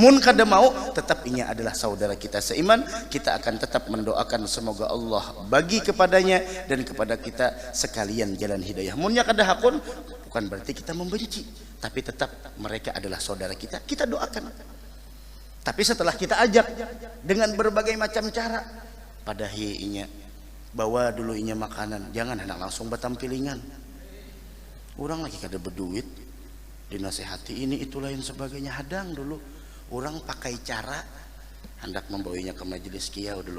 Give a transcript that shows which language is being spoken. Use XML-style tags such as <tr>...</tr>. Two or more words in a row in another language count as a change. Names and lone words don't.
<bjn>Mun kada mau, tetap inya</bjn> <id>adalah saudara kita seiman. Kita akan tetap mendoakan semoga Allah bagi kepadanya dan kepada kita sekalian jalan hidayah.</id> <bjn>Munnya kada hakun,</bjn> <id>bukan berarti kita membenci, tapi tetap mereka adalah saudara kita. Kita doakan. Tapi setelah kita ajak dengan berbagai macam cara,</id> <bjn>pada inya bawa dulu inya makanan,</bjn> <id>jangan hendak langsung batampilingan. Orang lagi kada berduit, dinasehati ini itu lain sebagainya, hadang dulu. Orang pakai cara hendak membawanya ke majelis kiau dulu.</id>